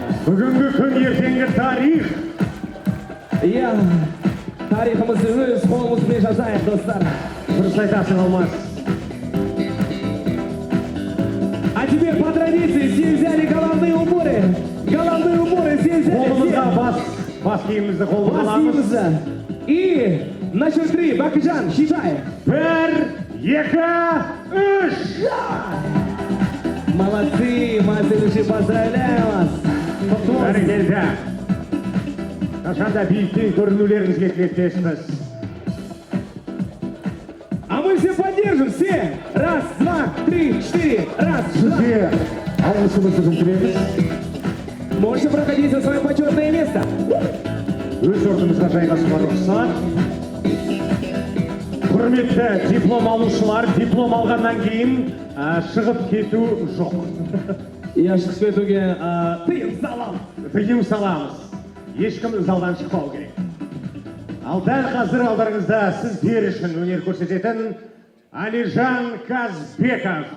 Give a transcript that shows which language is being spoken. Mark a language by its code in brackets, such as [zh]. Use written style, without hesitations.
[kk] Бүгінгі күн ертеңгі тарих. Я тарихымызды өз қолымызбен жазайық, достар. Дұрыс айтасың, Алмас. [ru] А теперь по традиции все взяли головные уборы. Головные уборы все взяли. [kk] Қолымызда бас киімімізді қолымызда аламыз. Басимызды. [ru] И на счет 3, Бакыжан, считай. 1, 2, 3. Молодцы, молодцы, поздравляю вас. [kk] Бәрекелді. Қашанда биіктен көрінулеріңізге тілектеспіз. [ru] А мы все поддержим, все. Раз, два, три, четыре. Раз, два. [kk] Сізге алғысымызды білдіреміз. [ru] Можете проходить за свое почетное место. [kk] Өз орнымызға жайғасуға рұқсат. Құрметті диплом алушылар, диплом алғаннан кейін шығып кету жоқ. Я шығып кетуге тыйым салам. Тыйым саламыз. Ешкім залдан шықпау керек. Ал дәл қазір алдарыңызда сіздер үшін өнер көрсететін Алижан Казбеков.